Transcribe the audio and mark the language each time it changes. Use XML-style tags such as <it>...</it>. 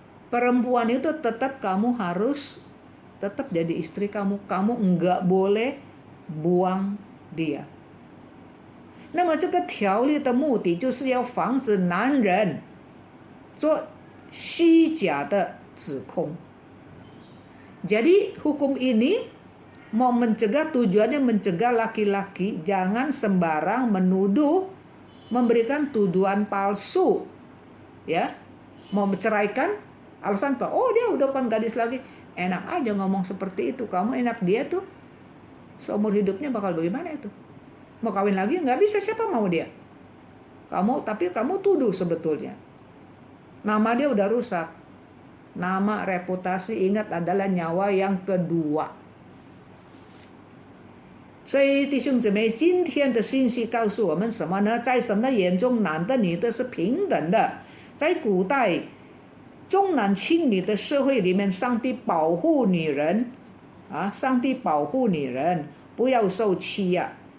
<id>Perempuan itu tetap kamu harus tetap jadi istri kamu. Kamu enggak boleh buang dia.</id> <zh>那么这个条例的目的就是要防止男人做虚假的指控。</zh> <id>Jadi hukum ini mau mencegah, tujuannya mencegah laki-laki jangan sembarang menuduh, memberikan tuduhan palsu, ya, mau menceraikan, alasan apa? Oh dia udah bukan gadis lagi, enak aja ngomong seperti itu. Kamu enak, dia tuh seumur hidupnya bakal bagaimana itu? Mau kawin lagi nggak bisa, siapa mau dia? Tapi kamu tuduh sebetulnya. Nama dia udah rusak. Nama, reputasi, ingat adalah nyawa yang kedua.</id> <zh>所以弟兄姊妹，今天的信息告诉我们什么呢？在神的眼中，男的女的是平等的。在古代重男轻女的社会里面，上帝保护女人啊，上帝保护女人不要受欺压。</zh>